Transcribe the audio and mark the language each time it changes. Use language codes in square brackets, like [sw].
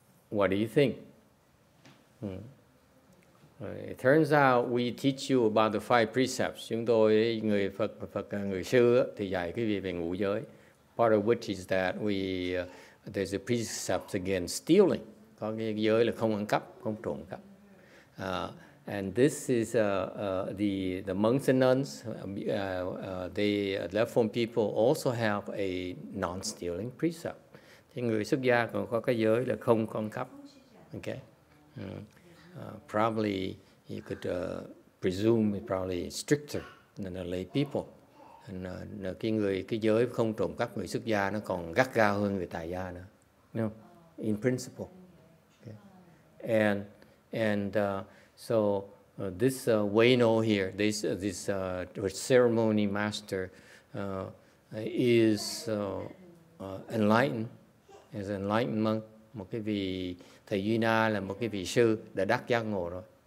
[en] What do you think? It turns out we teach you about the 5 precepts. [vi] Chúng tôi, người Phật người sư thì dạy cái gì về ngũ giới. [en] Part of which is that there's a precept against stealing. [vi] Có cái giới là không ăn cắp, không trộm cắp. [en] And this is the monks and nuns. They Left-form people also have a non-stealing precept. [vi] Thì người xuất gia còn có cái giới là không ăn cắp. [en] Okay. Probably you could presume it's probably stricter than the lay people. [vi] And cái giới không trộm cắp người xuất gia nó còn gắt gao hơn người tại gia nữa. [en] No, in principle. Okay. And so this Weino here, this ceremony master is enlightened, is an enlightened monk, [vi] một cái vị thầy Duy Na là một cái vị sư đã đắc giác ngộ rồi.